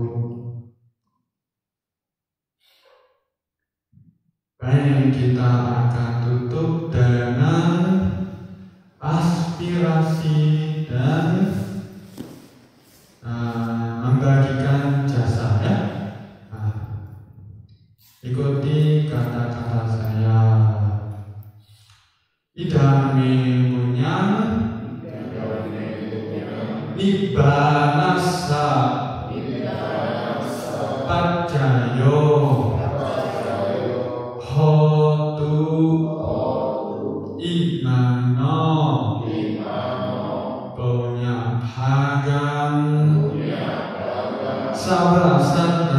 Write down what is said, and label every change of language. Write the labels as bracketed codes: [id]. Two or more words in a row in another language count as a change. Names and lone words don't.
[id] Baik, kita akan tutup dengan aspirasi dan membagikan jasa, ya. Ikuti kata-kata saya. [pi] Idame punyang nibbanasa paccayo hotu imano punya bhagang sabrasa